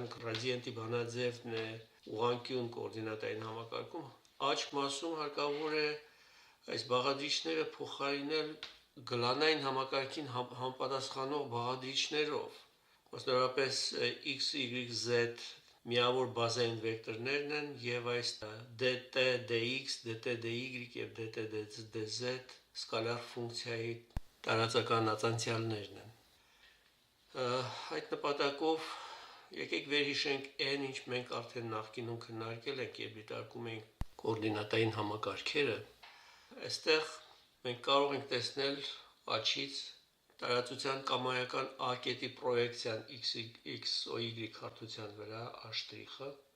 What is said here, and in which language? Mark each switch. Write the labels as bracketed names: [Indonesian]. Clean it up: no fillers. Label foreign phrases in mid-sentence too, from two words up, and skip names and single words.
[Armenian] գրադիենտի բանաձևն է ուղղանկյուն կոորդինատային համակարգում, աջ մասում հարկավոր է այս բաղադրիչները փոխարինել գլանային համակարգին համապատասխանող բաղադրիչներով։ Մասնավորապես x, y, z միավոր բազային վեկտորներն են եւ այս dt dx, dt dy եւ dt dz սկալար ֆունկցիայի տարածական ացանցիալներն են։ Այդ նպատակով եկեք վերհիշենք այն, ինչ մենք արդեն նախկինում քննարկել ենք, երբ դիտարկում ենք կոորդինատային համակարգերը։ Այստեղ մենք կարող ենք տեսնել աչից տարածության կամայական A կետի պրոյեկցիան x, y հարթության վրա A'-ը